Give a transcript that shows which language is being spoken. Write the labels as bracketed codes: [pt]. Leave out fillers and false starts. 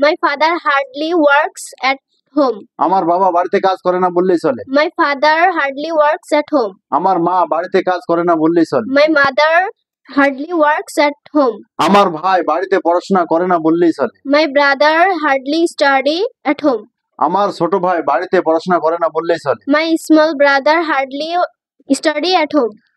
[en] My father hardly works at home. [bn] আমার বাবা বাড়িতে কাজ করে না বললেই চলে। [en] My father hardly works at home. [bn] আমার মা বাড়িতে কাজ করে না বললেই চলে। [en] My mother hardly works at home. [bn] আমার ভাই বাড়িতে পড়াশোনা করে না বললেই চলে। [en] My brother hardly study at home. [bn] আমার ছোট ভাই বাড়িতে পড়াশোনা করে না বললেই চলে। [en] My small brother hardly study at home.